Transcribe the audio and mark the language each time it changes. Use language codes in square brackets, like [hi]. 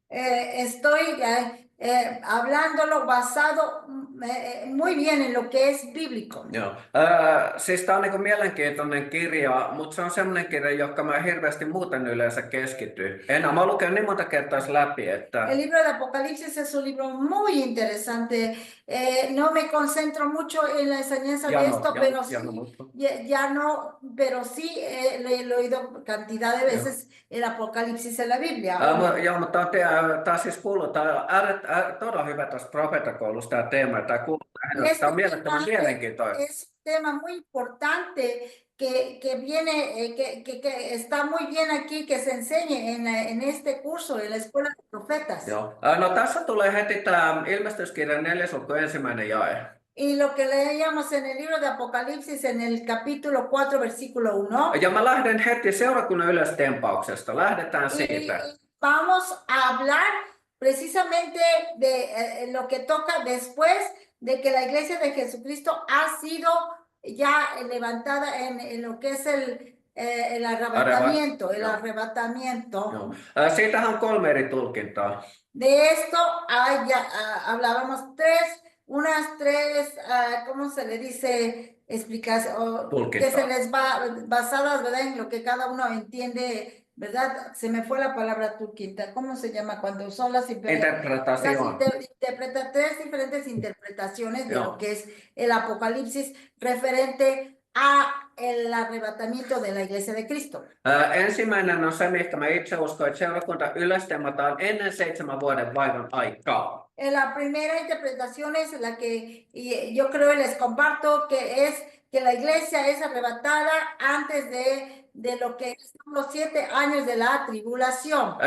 [es] Estoy hablándolo basado muy bien en lo que es bíblico. [fi] Joo. Siis tää on niinku mielenkiintoinen kirja, mutta se on semmoinen kirja, joka mä hirveästi muuten yleensä keskittyy. Mä oon lukenut niin monta kertaa läpi, että... [es] El libro de Apocalipsis es un libro muy interesante. No me concentro mucho en la enseñanza de esto, pero sí, ya no, pero sí lo he oído cantidad de veces el Apocalipsis en la Biblia. [fi] Joo, mutta tää siis kuuluu, tää on todella hyvä tästä profeetakoulusta tää teema, tää kuuluu tähän, tää on mielettömän mielenkiintoinen. [es] Es un tema muy importante que viene, que está muy bien aquí, que se enseñe en este curso, en la Escuela de Profetas. [fi] Joo. No tässä tulee heti tämä ilmestyskirjan 4. luku 1. jae. [es] Y lo que leíamos en el libro de Apocalipsis en el capítulo 4, versículo 1. [fi] Ja mä lähden heti seurakunnan ylöstempauksesta. Lähdetään siitä. [es] Y vamos a hablar precisamente de lo que toca después de que la iglesia de Jesucristo ha sido ya levantada en lo que es el arrebatamiento, el arrebatamiento. [fi] Joo. Siitähän on 3 eri tulkintaa. [es] De esto ya hablábamos unas tres, ¿cómo se le dice? Explicación, que se les va basadas, ¿verdad? En lo que cada uno entiende, ¿verdad? Se me fue la palabra turquita. ¿Cómo se llama cuando son las Interpretación. Tres diferentes interpretaciones de lo que es el Apocalipsis referente a el arrebatamiento de la iglesia de Cristo. [fi] Ensimmäinen on se, mikä mä itse uskon, että seurakunta ylöstemmataan ennen 7 vuoden vaivan aikaa. [es] La primera interpretación es la que yo creo y les comparto, que es que la iglesia es arrebatada antes de lo que son los 7 años de la tribulación.